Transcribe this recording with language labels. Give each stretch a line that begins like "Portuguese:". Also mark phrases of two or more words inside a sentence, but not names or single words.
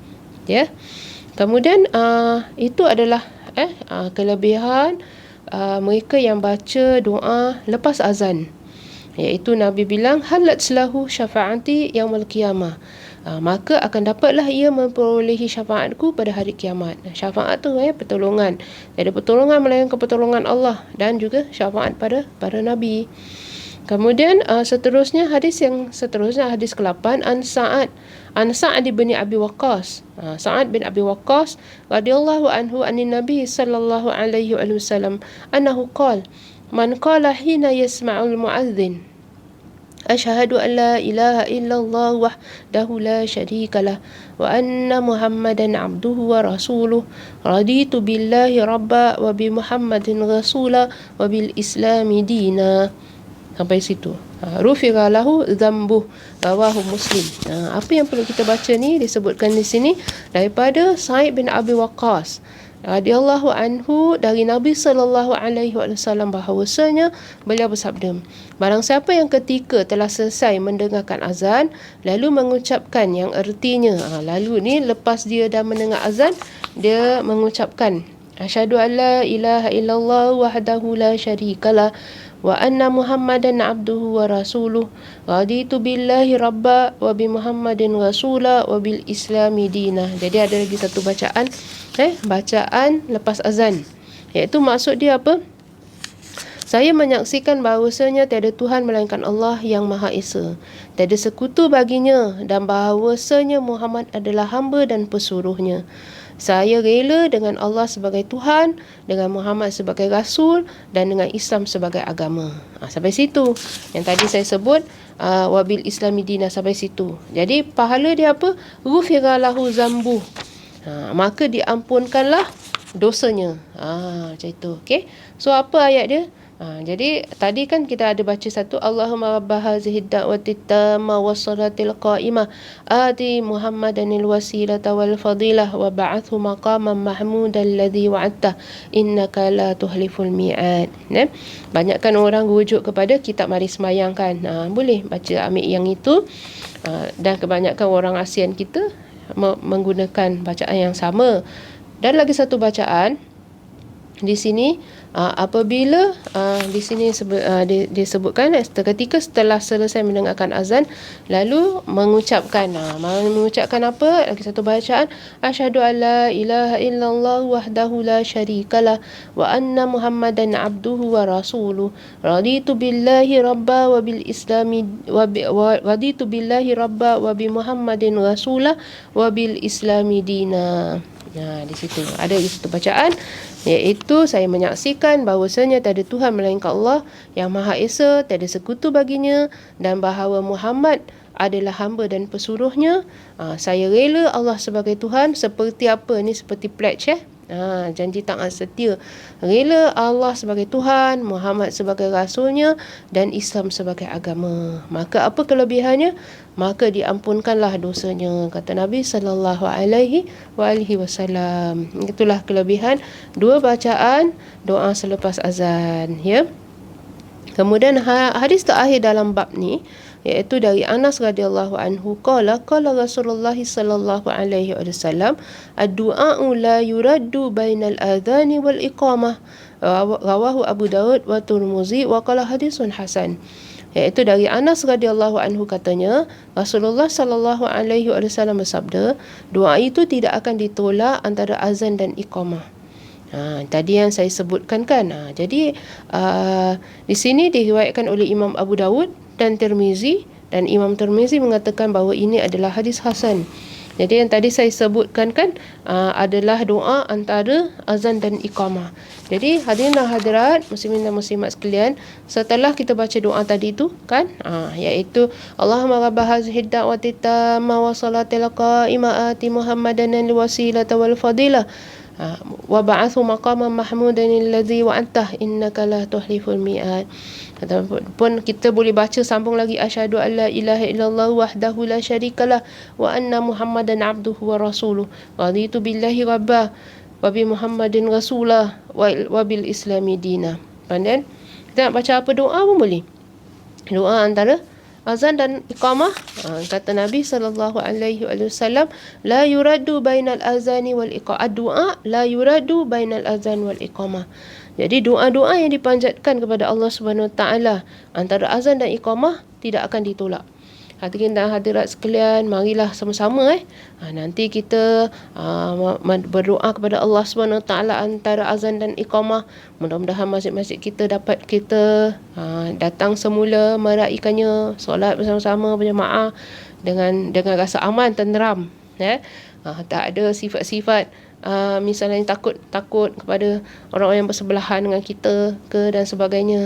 Malay: Kemudian itu adalah kelebihan mereka yang baca doa lepas azan, iaitu Nabi bilang,
Arabic: حلت له شفاعتي يوم القيامة,
Malay: maka akan dapatlah ia memperolehi syafaatku pada hari kiamat. Syafaat tu pertolongan. Ada pertolongan melainkan pertolongan Allah, dan juga syafaat pada para nabi. Kemudian seterusnya, hadis ke-8,
Arabic: عن سعد بن أبي وقاص. سعد بن أبي وقاص رضي الله عنه عن النبي صلى الله عليه وسلم أنه قال من قال حين يسمع المؤذن, أشهد أن لا إله إلا الله وحده لا شريك له وأن محمدا عبده ورسوله رضيت بالله ربا وبمحمد رسولا وبالإسلام دينا.
Malay: Sampai situ.
Arabic: غفر له ذنبه رواه مسلم.
Malay: Apa yang perlu kita baca ni disebutkan di sini daripada Sa'id bin Abi Waqqas
Arabic: رضي الله عنه
Malay: dari Nabi
Arabic: صلى الله عليه وسلم,
Malay: bahawasanya beliau bersabda, barang siapa yang ketika telah selesai mendengarkan azan lalu mengucapkan yang ertinya, lalu ni lepas dia dah mendengar azan, dia mengucapkan
Arabic: أشهد أن لا إله إلا الله وحده لا شريك له وأن محمدا عبده ورسوله رضيت بالله ربا وبمحمد رسولا وبالإسلام دينا.
Malay: Jadi ada lagi satu bacaan, bacaan lepas azan, iaitu maksud dia apa? Saya menyaksikan bahawasanya tiada Tuhan melainkan Allah yang Maha Esa, tiada sekutu baginya, dan bahawasanya Muhammad adalah hamba dan pesuruhnya. Saya rela dengan Allah sebagai Tuhan, dengan Muhammad sebagai Rasul, dan dengan Islam sebagai agama. Sampai situ. Yang tadi saya sebut
Arabic: وبالإسلام دينا,
Malay: sampai situ. Jadi pahala dia apa?
Arabic: غفر له ذنبه,
Malay: maka diampunkanlah dosanya. Macam itu. Okay? So apa ayat dia? Jadi tadi kan kita ada baca satu,
Arabic: اللهم رب هذه الدعوة التامة والصلاة القائمة آت محمدا الوسيلة والفضيلة وابعثه مقاما محمودا الذي وعدته إنك لا تخلف الميعاد.
Malay: Banyakkan orang rujuk kepada kitab mari semayang kan. Boleh baca ambil yang itu. Dan kebanyakan orang ASEAN kita menggunakan bacaan yang sama. Dan lagi satu bacaan di sini, apabila di sini disebutkan ketika setelah selesai mendengarkan azan lalu mengucapkan apa? Lagi satu bacaan,
Arabic: أشهد أن لا إله إلا الله وحده لا شريك له وأن محمدا عبده ورسوله رضيت بالله ربا وبالإسلام رضيت بالله ربا وبمحمد رسولا وبالإسلام دينا.
Malay: Di situ ada satu bacaan, iaitu saya menyaksikan bahawasanya tiada Tuhan melainkan Allah yang Maha Esa, tiada sekutu baginya, dan bahawa Muhammad adalah hamba dan pesuruhnya. Saya rela Allah sebagai Tuhan, seperti apa ni, seperti pledge janji taat setia. Rela Allah sebagai Tuhan, Muhammad sebagai Rasulnya, dan Islam sebagai agama. Maka apa kelebihannya? Maka diampunkanlah dosanya, kata Nabi
Arabic: صلى الله عليه وسلم.
Malay: Itulah kelebihan dua bacaan doa selepas azan. Kemudian hadis terakhir dalam bab ni iaitu dari Anas
Arabic: رضي الله عنه قال رسول الله صلى الله عليه وسلم الدعاء لا يرد بين الأذان والإقامة رواه أبو داود والترمذي وقال حديث حسن.
Malay: Iaitu dari Anas
Arabic: رضي الله عنه
Malay: katanya, Rasulullah
Arabic: صلى الله عليه وسلم
Malay: bersabda, doa itu tidak akan ditolak antara azan dan iqamah. Tadi yang saya sebutkan kan. Jadi di sini diriwayatkan oleh Imam Abu Daud dan Tirmizi, dan Imam Tirmizi mengatakan bahawa ini adalah hadis hasan. Jadi yang tadi saya sebutkan kan adalah doa antara azan dan iqamah. Jadi hadirin dan hadirat, muslimin dan muslimat sekalian, setelah kita baca doa tadi tu kan, iaitu
Arabic: اللهم رب هذه الدعوة التامة والصلاة القائمة آت محمدا الوسيلة والفضيلة وابعثه مقاما محمودا الذي وعدته إنك لا تخلف الميعاد.
Malay: Ataupun kita boleh baca sambung lagi,
Arabic: أشهد أن لا إله إلا الله وحده لا شريك له وأن محمدا عبده ورسوله رضيت بالله ربا وبمحمد رسولا وبالإسلام دينا.
Malay: Pandai kita nak baca apa doa pun boleh. Doa antara azan dan iqamah, kata Nabi
Arabic: صلى الله عليه وسلم لا يرد بين الأذان والإقامة. دعاء لا يرد بين الأذان والإقامة.
Malay: Jadi doa-doa yang dipanjatkan kepada Allah
Arabic: سبحانه وتعالى
Malay: antara azan dan iqamah tidak akan ditolak. Hadirin dan hadirat sekalian, marilah sama-sama nanti kita berdoa kepada Allah
Arabic: سبحانه وتعالى
Malay: antara azan dan iqamah. Mudah-mudahan masjid-masjid kita dapat kita datang semula meraikannya, solat bersama-sama berjemaah dengan rasa aman, tenteram, tak ada sifat-sifat misalnya takut kepada orang-orang yang bersebelahan dengan kita ke dan sebagainya.